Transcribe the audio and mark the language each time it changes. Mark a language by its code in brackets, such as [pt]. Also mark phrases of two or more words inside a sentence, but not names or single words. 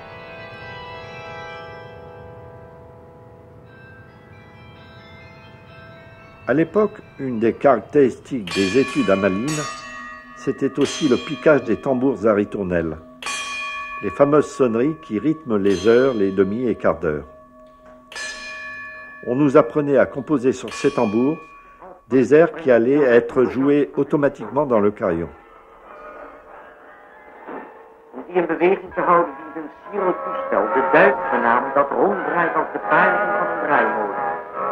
[fr] À l'époque, une des caractéristiques des études à Malines, c'était aussi le piquage des tambours à ritournelle, les fameuses sonneries qui rythment les heures, les demi et quarts d'heure. On nous apprenait à composer sur ces tambours des airs qui allaient être joués automatiquement dans le carillon. [nl] Die in beweging te houden dient een sierlijk toestel, de duik genaamd, dat ronddraait als de paging van een draaimolen.